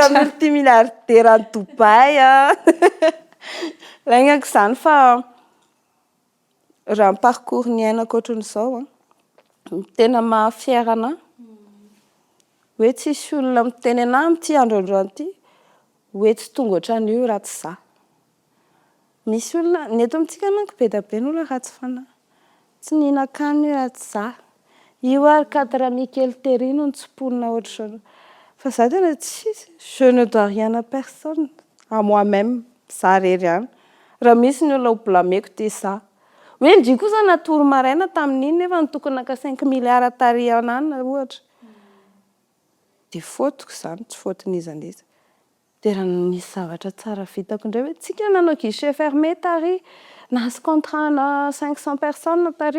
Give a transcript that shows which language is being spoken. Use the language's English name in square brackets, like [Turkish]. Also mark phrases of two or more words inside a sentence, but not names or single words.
[Malagasy] multimilliardaire any Dubai laingako izany fa raha ny parcours ny ainako ohatran'izao tena mahafiera anahy hoe tsisy olona miteny anahy amin'ity androandroany ity hoe tsy tonga ohatran'io raha tsy za misy olona ny eto amintsika manko be dia be ny olona ratsy fanahy tsy nihinan-kanina io raha tsy za io ary quatre Michel Terry no nitsipolona ohatr'izao fa za tena tsisy [French] je ne dois rien à personne à moi-même [Malagasy] za rery ihany raha misy ny olona ho blameko dia za hoe ndry kosa natory maraina tamin'iny nefa nitokony naka 5 milliards tary anana ohatra dia fautiko izany tsy fautin'iza n'iza dia raha nisy zavatra tsara vitako indray hoe tsika nanao [French] guichet fermé [Malagasy] tary nahazo contrat na 500 personnes tary